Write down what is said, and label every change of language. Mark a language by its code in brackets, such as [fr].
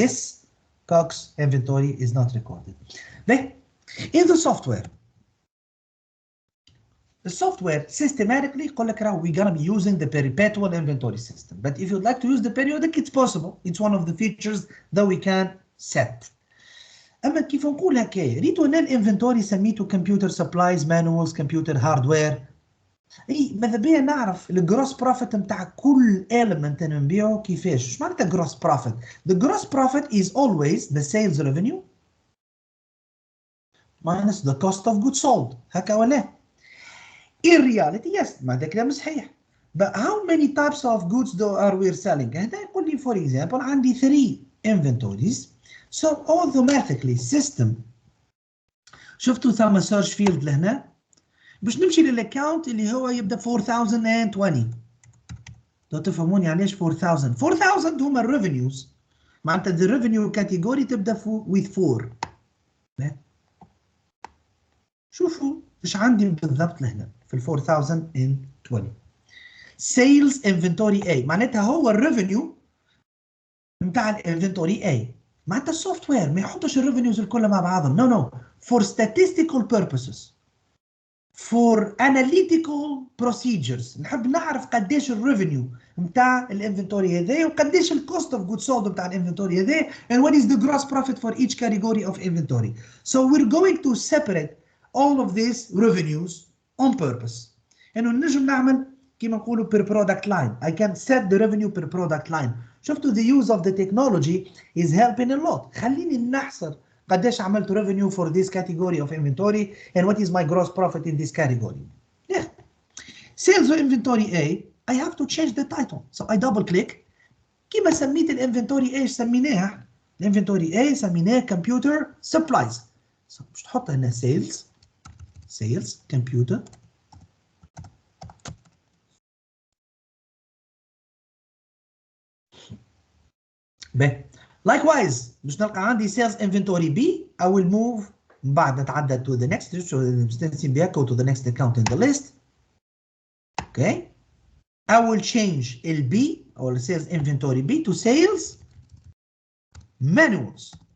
[en] This COGS inventory is not recorded. Then in the software systematically we're gonna be using the perpetual inventory system. But if you'd like to use the periodic, it's possible. It's one of the features that we can set. [ar] اما كيف نقول هكا ريتو انا الانفنتوري سميته كمبيوتر سبلايز مانوالز كمبيوتر هاردوير. اي ماذا بيا نعرف الجروس بروفيت نتاع كل element نبيعه كيفاش. ايش معناتها جروس بروفيت؟ [en] The gross profit is always the sales revenue minus the cost of goods sold. [ar] هكا ولا؟ [en] In reality, yes, [ar] معناتها كلام صحيح. [en] But how many types of goods are we selling? [ar] هذا يقول لي [en] for example [ar] عندي 3 inventories. [en] So automatically system [ar] شفتوا ثم search field لهنا باش نمشي للاكونت اللي هو يبدا 4020. لو تفهموني علاش 4000 هما الريفينيوز معناتها [en] the revenue category [ar] تبدا with 4. شوفوا ايش عندي بالضبط لهنا في ال 4020. sales inventory A معناتها هو الريفينيو نتاع الانفنتوري A. معناتها السوفت وير ما يحطش الريفينيوز الكل مع بعضهم. [en] No. For statistical purposes. For analytical procedures. [ar] نحب نعرف قديش الريفينيو نتاع الانفنتوري هذا وقديش الكوست اوف جود سولد نتاع الانفنتوري هذا [en] and what is the gross profit for each category of inventory. So we're going to separate all of these revenues on purpose. [ar] انه نجم نعمل كيما نقولوا [en] per product line. I can set the revenue per product line. [ar] شفتوا [en] the use of the technology is helping a lot. [ar] خليني نحصر قديش عملت [en] revenue for this category of inventory and what is my gross profit in this category. Yeah. Sales of inventory A, I have to change the title. So I double click. [ar] كيما سميت الانفنتوري A سميناها الانفنتوري A سميناه computer supplies. [en] So [ar] مش تحط هنا sales computer باهي. [en] Likewise [ar] باش نلقى عندي [en] sales inventory B. I will move [ar] بعد نتعدى [en] to the next go to the next account in the list. Okay. I will change ال B or sales inventory B to sales manuals.